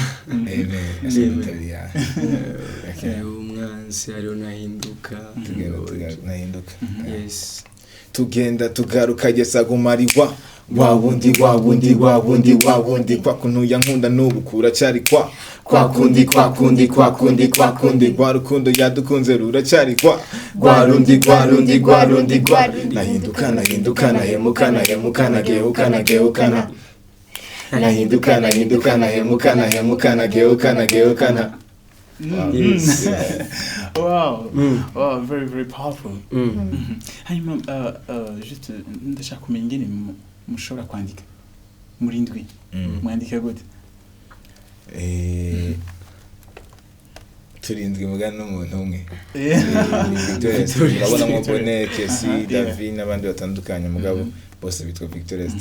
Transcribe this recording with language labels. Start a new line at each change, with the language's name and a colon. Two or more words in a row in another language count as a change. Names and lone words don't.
Rundi: Amen. Mm. Amen. Amen. Yeah. Eh, Okay. eh, umwansi ariyo nahinduka. Mhm. Tugenda tuga-, nahinduka.
English: Mhm. Yeah. Yes.
Rundi: Tugenda tugaruka, Yesu aguma ari wa, wa wundi, wa wundi, wa wundi, wa wundi. Kwa kuntu yankunda n'ubu kuracyari kwa, kwa kundi, kwa kundi, kwa kundi, kwa kundi. Rwa rukundo yadukunze ruracyari kwa, rwa rundi, rwa rundi, rwa rundi, rwa rundi. Nahinduka, nahinduka, nahemuka, nahemuka, nagehuka, nagehukana. Nahinduka, nahinduka, nahemuka, nahemuka, nagehuka, nagehukana.
English: Mm. Wow. Mm. Yes. Wow. Mm. Wow, very, very powerful. Mm. Mhm. Hanyuma, uh, uh, just,
Rundi: uh, ndashaka kumenya ingene mu-, mushobora kwandika muri ndwi. Mm. Mwandika gute? Eh, Mhm. turindwi mugana n'umuntu umwe.
English: Eh. Eh, Victoria's team.
Rundi: Urabona mo Bonheur, Kesi, Aha, yeah. David n'abandi batandukanye, mugabo Mhm. bose bitwa Victoria's Mhm.